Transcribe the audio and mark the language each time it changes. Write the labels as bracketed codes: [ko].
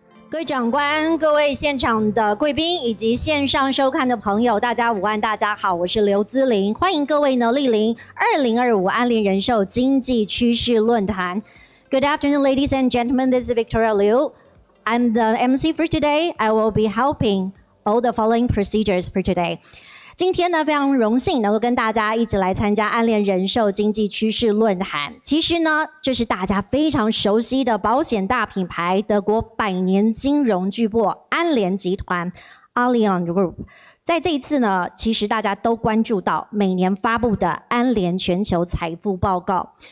[zh] 各位长官、各位现场的贵宾以及线上收看的朋友，大家午安，大家好，我是刘姿玲，欢迎各位呢莅临2025安联人寿经济趋势论坛。 [en] Good afternoon, ladies and gentlemen. This is Victoria Liu. I'm the MC for today. I will be helping all the following procedures for today. [zh] 今天呢，非常荣幸能够跟大家一起来参加安联人寿经济趋势论坛。其实呢，这是大家非常熟悉的保险大品牌，德国百年金融巨擘安联集团 Allianz Group。在这一次呢，其实大家都关注到每年发布的安联全球财富报告。